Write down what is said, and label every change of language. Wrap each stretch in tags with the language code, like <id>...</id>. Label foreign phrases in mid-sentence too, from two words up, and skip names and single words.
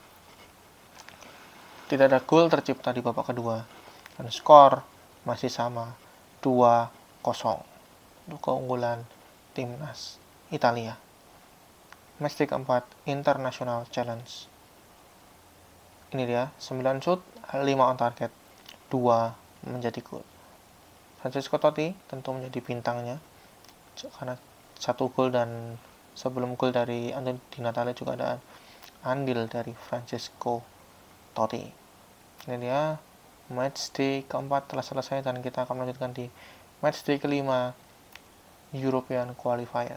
<id>Tidak ada gol tercipta di babak kedua dan skor masih sama 2-0 untuk keunggulan timnas Italia. Matchday keempat International Challenge. Ini dia 9 shoot, 5</id> <en>on target,</en> <id>2 menjadi gol. Francesco Totti tentu menjadi bintangnya karena 1 gol dan sebelum gol dari Antonio Di Natale juga ada andil dari Francesco Totti. Ini dia matchday keempat telah selesai dan kita akan melanjutkan di matchday kelima European Qualifier.</id>